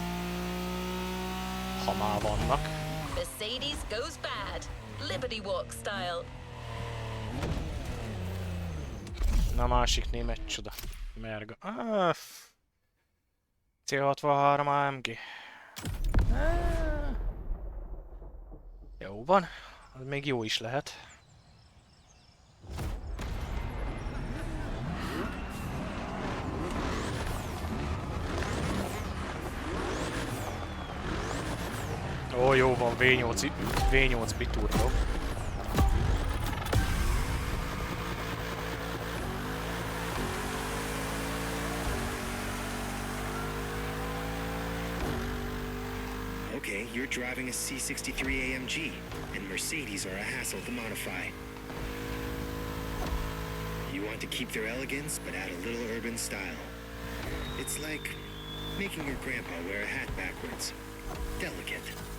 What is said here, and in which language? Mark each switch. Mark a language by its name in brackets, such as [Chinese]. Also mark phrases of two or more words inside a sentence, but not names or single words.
[Hungarian] Ha már vannak. [English] Mercedes goes bad, Liberty Walk style. [Hungarian] Na, másik német csoda. Merga. C63 AMG. Jó van. Az még jó is lehet. Ó, jó van, V8 biturbo. [English] Okay, you're driving a C63 AMG, and Mercedes are a hassle to modify. You want to keep their elegance, but add a little urban style. It's like making your grandpa wear a hat backwards. Delicate.